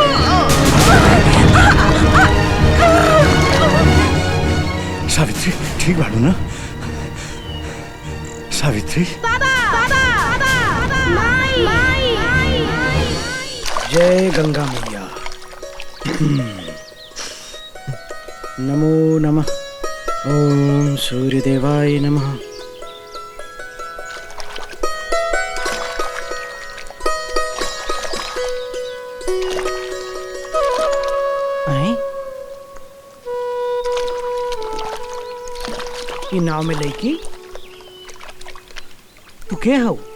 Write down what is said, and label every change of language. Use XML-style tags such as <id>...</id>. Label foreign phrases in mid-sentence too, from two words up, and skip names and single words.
<bho>सावित्री ठीक बाड़ू ना? सावित्री बाबा माई, माई। जय गंगा मैया।</bho> <sa>नमो नमः। ओम सूर्यदेवाय नमः।</sa> <bho>नाव में लड़की तू के हो?</bho>